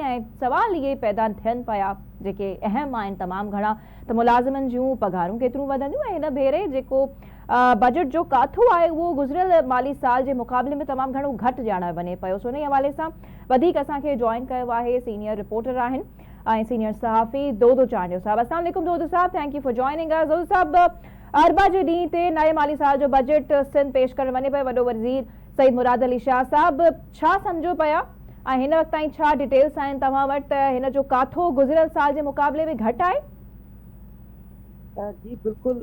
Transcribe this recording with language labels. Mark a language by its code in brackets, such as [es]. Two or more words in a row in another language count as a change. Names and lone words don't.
[sd] ऐं सवाल इहे पैदा थियनि पिया जेके अहम आहिनि तमामु घणा, त मुलाज़िमनि जूं पघारूं केतिरियूं वधंदियूं ऐं हिन भेरे जेको बजट जो काथो आहे उहो गुज़िरियल माली साल जे मुक़ाबले में तमामु घणो घटि ॼाणणु वञे पियो. सो इन हवाले सां वधीक असांखे जॉइन कयो आहे [en] senior reporter [sd] आहिनि ऐं सीनियर सहाफ़ी दोदो चांडियो साहब. [ar] السلام عليكم [sd] दोदो साहब, [en] Thank you for joining us. [sd] दोदो साहब, अरबा जे ॾींहं ते नए माली साल जो बजट सिंध पेश करणु वञे पियो. वॾो वज़ीर सईद मुराद अली शाह साहब छा सम्झो पिया ऐं हिन वक़्त ताईं छा डिटेल्स आहिनि तव्हां वटि त हिन जो काथो गुज़िरियल साल जे मुक़ाबले में घटि आहे? जी बिल्कुलु.